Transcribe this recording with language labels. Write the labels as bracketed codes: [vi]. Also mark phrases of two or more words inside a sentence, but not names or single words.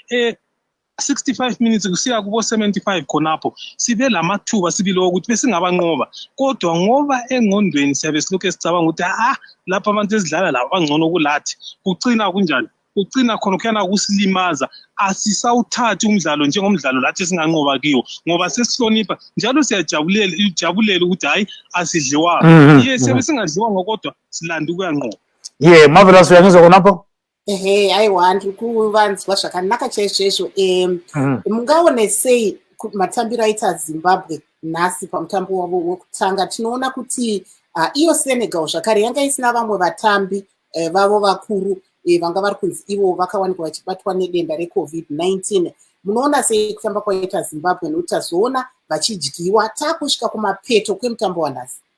[nd] 65 minutes kusiya kubo 75 khonapho sibe lamathuba sibile ukuthi besingabanqoba kodwa ngoba engqondweni siyabe silokho sicabanga ukuthi lapha abantu esidlala laba bangcono kulathi kucina kunjani ugcina khona kuyana kusilimaza asisawuthathi umdlalo njengomdlalo lathi singanqoba kiwo ngoba sesihlonipha njalo siyajabulela ukuthi hayi asidliwa siyabe singadliwa ngokodwa silanda ukuyanqoba Marvelous uyangizwa khonapho [sn] ayiwandi kuvanzwa zvakanaka chaizvo mungaone sei matambiro aita Zimbabwe nhasi pamutambo wavo wekutanga tinoona kuti iyo Senegal zvakare yanga isina vamwe vatambi vavo vakuru vanga vari kunzi ivo vakawanikwa vachibatwa nedenda reCovid-19 munoona sei kutamba kwaita Zimbabwe nekuti tazoona vachidyiwa takusvika kumapeto kwemutambo wanhasi